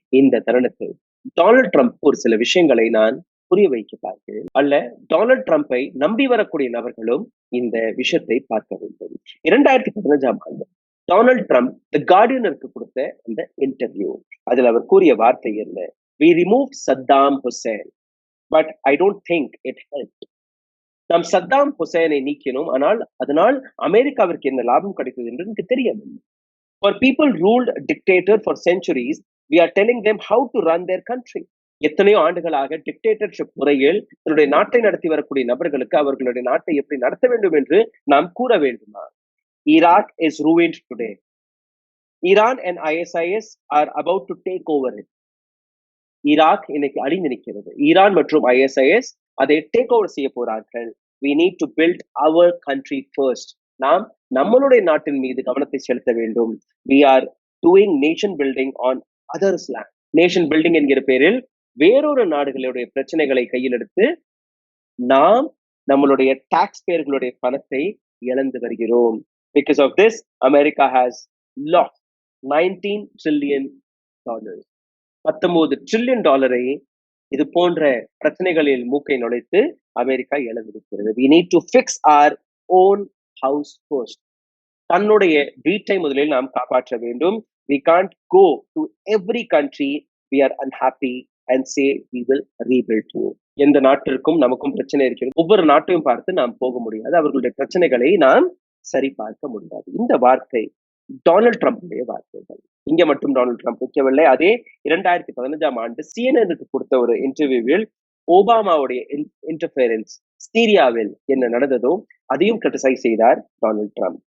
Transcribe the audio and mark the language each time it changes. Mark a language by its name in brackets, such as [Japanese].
[Tamil] இந்த தருணத்தில் Donald Trump ஒரு சில விஷயங்களை நான் புரிய வைக்க பார்க்கிறேன், அல்ல டொனால்ட் ட்ரம்பை நம்பி வரக்கூடிய நபர்களும் இந்த விஷயத்தை பார்க்க வேண்டும். 2015ஆம் ஆண்டு டொனால்ட் ட்ரம்ப் தி கார்டியனுக்கு கொடுத்த அந்த இன்டர்வியூ, அதில் அவர் கூறிய வார்த்தை என்ன? [English] We removed Saddam Hussein, but I don't think it helped. [Tamil] நாம் சத்தாம் ஹுசேனை நீக்கினோம், ஆனால் அதனால் அமெரிக்காவிற்கு என்ன லாபம் கிடைத்தது என்று எனக்கு தெரியவில்லை. [English] For people ruled dictator for centuries, we are telling them how to run their country. [Tamil] எத்தனையோ ஆண்டுகளாக டிக்டேட்டர்ஷிப் முறையில் தன்னுடைய நாட்டை நடத்தி வரக்கூடிய நபர்களுக்கு அவர்களுடைய நாட்டை எப்படி நடத்த வேண்டும் என்று நாம் கூற வேண்டுமா? [English] Iraq is ruined today. Iran and ISIS are about to take over it. [Tamil] Iraq இன்னைக்கு அழிந்து நிற்கிறது. ஈரான் மற்றும் ஐஎஸ்ஐஎஸ் அதை டேக் ஓவர் செய்ய போறார்கள். [English] We need to build our country first. [Tamil] நாம் நம்மளுடைய நாட்டின் மீது கவனத்தை செலுத்த வேண்டும். [English] We are doing nation building on others' land. [Tamil] Nation building என்கிற பேரில் வேறொரு நாடுகளுடைய பிரச்சனைகளை கையில் எடுத்து நாம் நம்மளுடைய டாக்ஸ் பேர்களுடைய பணத்தை இழந்து வருகிறோம். [English] Because of this, America has lost $19 trillion. [Tamil] 19 trillion டாலரை இது போன்ற பிரச்சனைகளில் மூக்கை நுழைத்து America இழந்திருக்கிறது. [English] We need to fix our own house first. [Tamil] தன்னுடைய வீட்டை முதலில் நாம் காப்பாற்ற வேண்டும். [English] We can't go to every country we are unhappy and say we will rebuild to. [Tamil] எந்த நாட்டிற்கும் நமக்கும் பிரச்சனை இருக்கிறது, ஒவ்வொரு நாட்டையும் பார்த்து நாம் போக முடியாது, அவர்களுடைய பிரச்சனைகளை நாம் சரி பார்க்க முடியாது. இந்த வார்த்தை டொனால்ட் ட்ரம்புடைய வார்த்தைகள். இங்க மட்டும் டொனால்ட் ட்ரம்ப் வைக்கவில்லை. அதே 2015ஆம் ஆண்டு CNN கொடுத்த ஒரு இன்டர்வியூவில் ஒபாமாவுடைய இன்டர்ஃபேரன்ஸ் சிரியாவில் என்ன நடந்ததோ அதையும் கிரிட்டிசைஸ் செய்தார் டொனால்ட் ட்ரம்ப்.